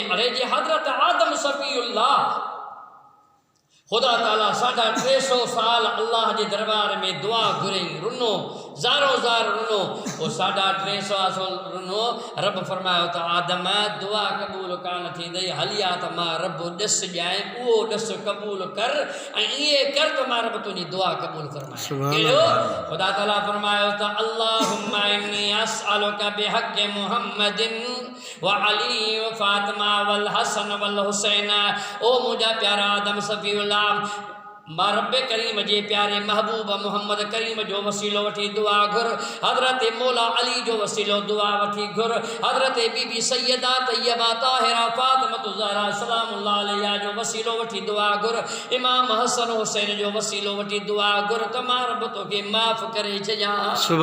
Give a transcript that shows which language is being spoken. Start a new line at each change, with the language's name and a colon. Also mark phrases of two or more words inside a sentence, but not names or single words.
Sindhi: अरे जे हज़रत आदम सफ़ीउल्लाह ख़ुदा ताला 350 साल अल्लाह जे दरबार में दुआ घुरई, रुनो ज़ारो ज़ार रुनो, पोइ 350 साल रुनो। रब फरमायो त आदम दुआ क़बूल कान थींदई, हलिया त मां रब ॾस ॼाए, उहो ॾस क़बूल कर ऐं ईअं कर त मां रब तुंहिंजी दुआ क़बूल फरमाए।
Arabic: ख़ुदा ताला फरमायो त اللهم إني أسألك بحق محمد وعلي وفاطمة والحسن والحسين.
Sindhi: ओ मुंहिंजा प्यारा आदम सफ़ीउल्लाह, मां रब करीम जे प्यारे महबूब मोहम्मद करीम जो वसीलो वठी दुआ घुर, हज़रत मौला अली जो वसीलो दुआ वठी घुर, हज़रत बीबी सैयदा तैयबा ताहिरा फातिमा ज़हरा
Arabic: سلام الله عليها
Sindhi: जो वसीलो वठी दुआ घुर, इमाम हसन हुसैन जो वसीलो वठी दुआ घुर त मां रब तोखे माफ़ करे छॾियां।